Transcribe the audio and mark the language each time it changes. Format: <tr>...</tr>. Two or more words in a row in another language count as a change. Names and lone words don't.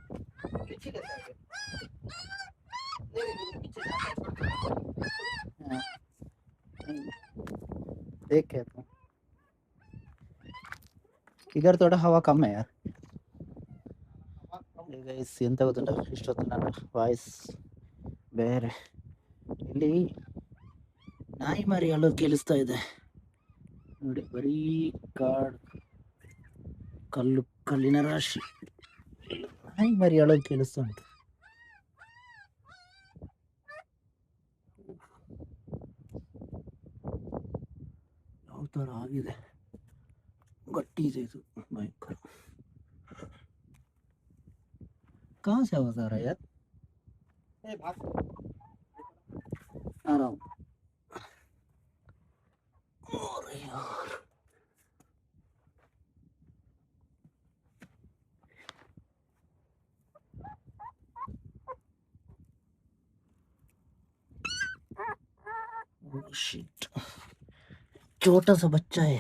<hi>देख के आता हूँ। इधर थोड़ा हवा कम है यार.</hi> <kn>ಗೈಸ್ ಎಂತ ಗೊತ್ತುಂಟ, ಇಷ್ಟೊತ್ತು ನನ್ನ ವಾಯ್ಸ್ ಬೇರೆ. ಇಲ್ಲಿ ನಾಯಿ ಮರಿ ಅಳೋದು ಕೇಳಿಸ್ತಾ ಇದೆ ನೋಡಿ, ಬರೀ ಕಲ್ಲಿನ ರಾಶಿ. ನಾಯಿ ಮರಿ ಅಳೋದು ಕೇಳಿಸ್ತಾ ಉಂಟು. ಯಾವ ಥರ ಆಗಿದೆ, ಗಟ್ಟಿ ಇದೆ ಇದು ಭಯಂಕರ.</kn> <hi>कहाँ से आवाज आ रहा है यार? आ रहा हूँ। अरे यार शिट, छोटा सा बच्चा है।</hi>